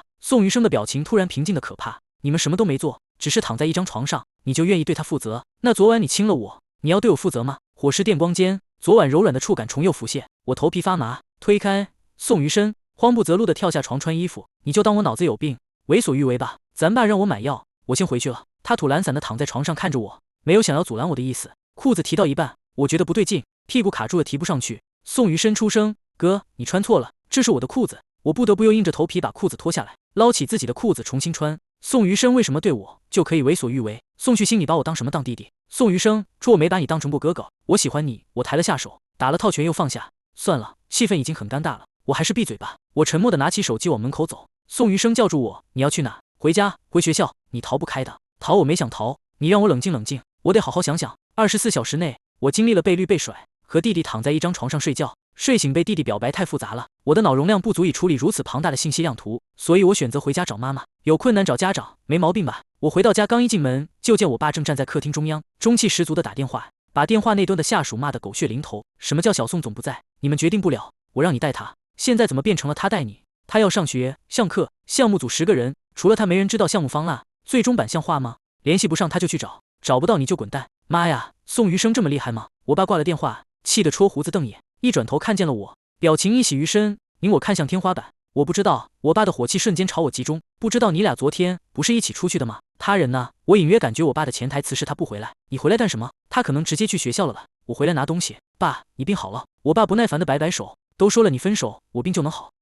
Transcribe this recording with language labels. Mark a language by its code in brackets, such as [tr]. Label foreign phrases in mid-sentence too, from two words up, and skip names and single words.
[zh] 宋餘生的表情突然平靜的可怕，你們什麼都沒做，只是躺在一張床上，你就願意對他負責？那昨晚你親了我，你要對我負責嗎？火勢電光間，昨晚柔軟的觸感重又浮現，我頭皮發麻，推開宋餘生，慌不擇路的跳下床穿衣服。你就當我腦子有病，為所欲為吧。咱爸讓我買藥，我先回去了。他吐懶散的躺在床上看着我，沒有想要阻攔我的意思。褲子提到一半，我覺得不對勁，屁股卡住了提不上去。宋餘生出聲，哥，你穿錯了，這是我的褲子。我不得不又硬着頭皮把褲子脫下来，撈起自己的褲子重新穿。宋余生為什麼對我就可以為所欲為？宋旭星，你把我當什麼當弟弟？宋余生，说我沒把你當成過哥哥，我喜歡你。我抬了下手，打了套拳又放下。算了，氣氛已經很尷尬了，我還是閉嘴吧。我沉默的拿起手機往門口走。宋余生叫住我，你要去哪？回家，回學校，你逃不開的。逃我沒想逃，你讓我冷靜冷靜，我得好好想想。24小時內，我經歷了被綠被甩，和弟弟躺在一張床上睡覺，睡醒被弟弟表白太複雜了，我的腦容量不足以處理如此龐大的信息量圖，所以我選擇回家找媽媽。有困難找家長，沒毛病吧？我回到家剛一進門，就見我爸正站在客廳中央，中氣十足的打電話，把電話那端的下屬罵得狗血淋頭。什麼叫小宋總不在？你們決定不了，我讓你帶他，現在怎麼變成了他帶你？他要上學上課，項目組10個人，除了他沒人知道項目方案最終版像話嗎？聯繫不上他就去找，找不到你就滾蛋。媽呀，宋餘生這麼厲害嗎？我爸掛了電話，氣得戳鬍子瞪眼，一轉頭看見了我，表情一喜於身，拧我看向天花板。我不知道，我爸的火氣瞬間朝我集中。不知道你倆昨天不是一起出去的嗎？他人呢？我隱約感覺我爸的潛台詞是他不回來。你回來幹什麼？他可能直接去學校了吧。我回來拿東西。爸，你病好了。我爸不耐煩的擺擺手，都說了你分手，我病就能好。